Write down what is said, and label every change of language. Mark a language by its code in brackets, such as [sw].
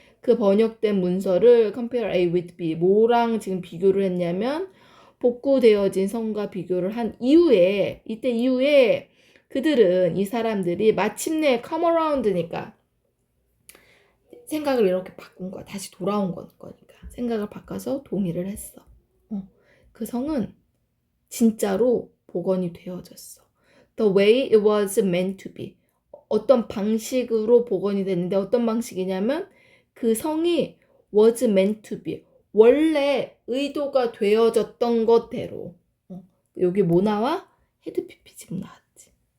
[ko] 그 번역된 문서를 [en] compare A with B, [ko] 뭐랑 지금 비교를 했냐면 복구되어진 성과 비교를 한 이후에, 이때 이후에 그들은, 이 사람들이 마침내 [en] come around [ko] 니까 생각을 이렇게 바꾼 거야. 다시 돌아온 거니까. 생각을 바꿔서 동의를 했어. 그 성은 진짜로 복원이 되어졌어. [en] The way it was meant to be. [ko] 어떤 방식으로 복원이 됐는데, 어떤 방식이냐면 그 성이 [en] was meant to be. [ko] 원래 의도가 되어졌던 것대로. 여기 뭐 나와? 헤드 PP 지금 나왔지.